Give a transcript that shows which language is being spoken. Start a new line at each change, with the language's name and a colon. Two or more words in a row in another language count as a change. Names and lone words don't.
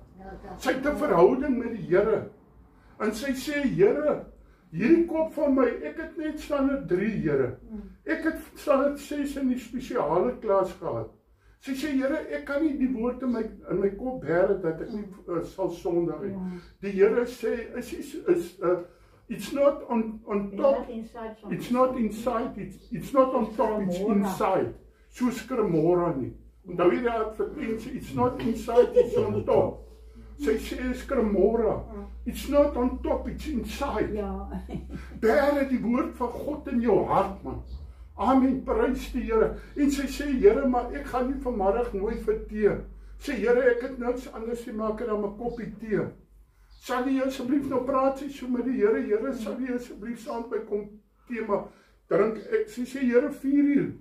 Afrikaans: Sy het 'n verhouding met die Here. En sy sê, Here, hierdie kop van my, ek het net standaard 3, Here. Ek het standaard 6 in die spesiale klas gehad. Sy sê, Here, ek kan nie die woord in my kop bære dat ek nie sal sondig nie. Die Here sê,
English: it's not on top, it's not inside, it's not on top, it's inside.
Afrikaans: Soos Cremora nie. Onthou jy die advertensie,
English: it's not inside, it's on top.
Afrikaans: Sy sê, is Cremora,
English: it's not on top, it's inside.
Afrikaans: Bære die woord van God in jou hart, man. Amen, prys die Here. En sy sê, Here, maar ek gaan nie vanmiddag nooit vir tee. Sê, Here, ek het niks anders te maak dan 'n koppie tee. Sal jy asseblief nou praat sy so met die Here, Here, sal jy asseblief saam by kom tee, maar drink, sy sê, Here, 4 uur.